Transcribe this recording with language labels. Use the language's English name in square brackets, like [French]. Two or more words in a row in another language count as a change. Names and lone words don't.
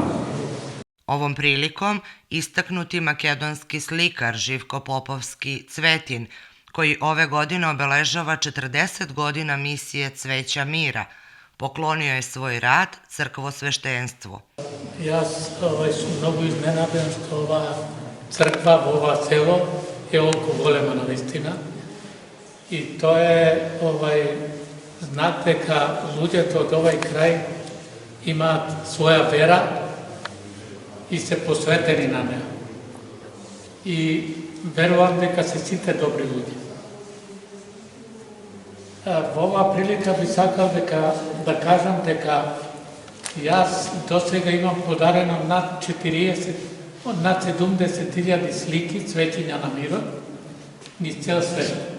[Serbian] Ovom prilikom istaknuti makedonski slikar Živko Popovski Cvetin, koji ove godine obeležava 40 godina misije Cveća mira, poklonio je svoj rad crkvosveštenstvu. Ja sam mnogo iznenaden što ova crkva, ova selo je ovoliko golema naistina i to je znak [Macedonian] дека луѓето од овај крај имаат своја вера и се посветени на неа. И верувам дека се сите добри луѓе. Во оваа прилика би сакал да кажам дека јас досега имам подарено над 70.000 слики цветења на мирот низ цел свет.